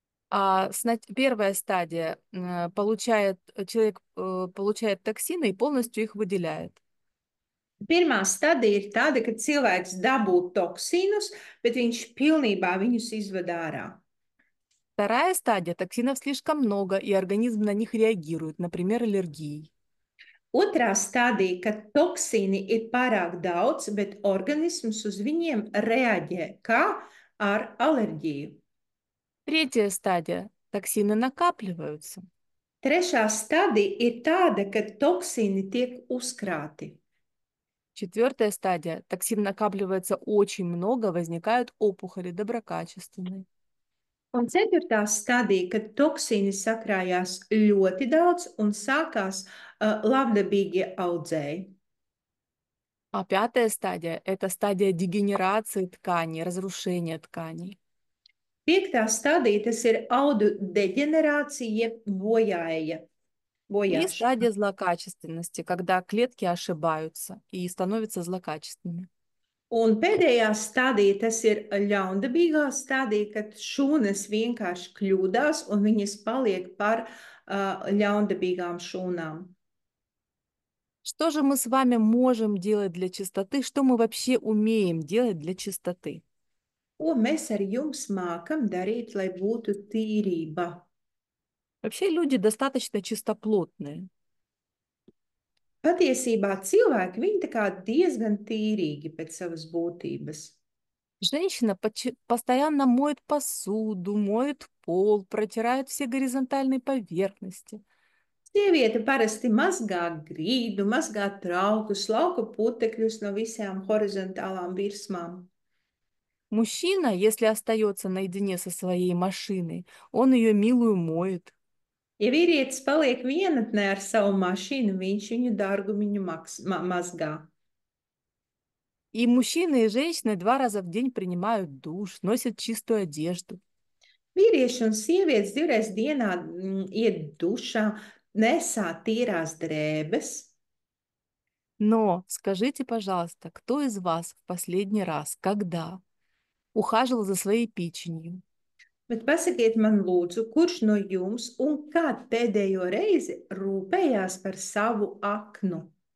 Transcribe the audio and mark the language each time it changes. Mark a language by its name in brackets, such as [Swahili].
[Russian] Первая стадия человек получает токсины и полностью их выделяет. [Latvian] Pirmā stadija ir tāda, kad cilvēks dabū toksīnus, bet viņš pilnībā viņus izved ārā. [Russian] Вторая стадия — токсинов слишком много, и организм на них реагирует, например, аллергией. [Latvian] Otrā stadija, kad toksīni ir pārāk daudz, bet organisms uz viņiem reaģē, kā ar alerģiju. [Russian] Третья стадия — токсины накапливаются. [Latvian] Trešā stadija ir tāda, kad toksīni tiek uzkrāti. [Russian] Четвертая стадия — токсин накапливается очень много, возникают опухоли доброкачественные. [Latvian] Un ceturtā stadija, kad toksīni sakrājās ļoti daudz un sākās labdabīgie audzēji. [Russian] Пятая стадия — это стадия дегенерации тканей, разрушения тканей. [Latvian] Piektā stadija tas ir audu deģenerācija, jeb [Russian] И [Latvian] bojāšana. [Russian] стадия злокачественности, когда клетки ошибаются и становятся злокачественными. [Latvian] Un pēdējā stadija tas ir ļaundabīgā stadija, kad šūnas vienkārši kļūdās un viņas paliek par ļaundabīgām šūnām. [Russian] Что же мы с вами можем делать для чистоты? Что мы вообще умеем делать для чистоты? [Latvian] Ko mēs ar jums mākam darīt, lai būtu tīrība? [Russian] Вообще люди достаточно чистоплотные. [Latvian] Patiesībā cilvēki, viņi tā kā diezgan tīrīgi pēc savas būtības. [Russian] Женщина постоянно моет посуду, моет пол, протирает все горизонтальные поверхности. [Latvian] Sieviete parasti mazgā grīdu, mazgā traukus, lauka putekļus no visām horizontālām virsmām. [Russian] Мужчина, если остается наедине со своей машиной, он ее милую моет. [Latvian] Ja vīrietis paliek vienatnē ar savu mašīnu, viņš viņu dārgumiņu mazgā. [Russian] И мужчины, и женщины 2 раза в день принимают душ, носят чистую одежду. [Latvian] Vīrieši un sievietes 2 reizes dienā iet dušā, nesā tīrās drēbes. [Russian] Но скажите, пожалуйста, кто из вас в последний раз, когда ухаживал за своей печенью? [Latvian] Bet pasakiet man, lūdzu, kurš no jums un kad pēdējo reizi rūpējās par savu aknu?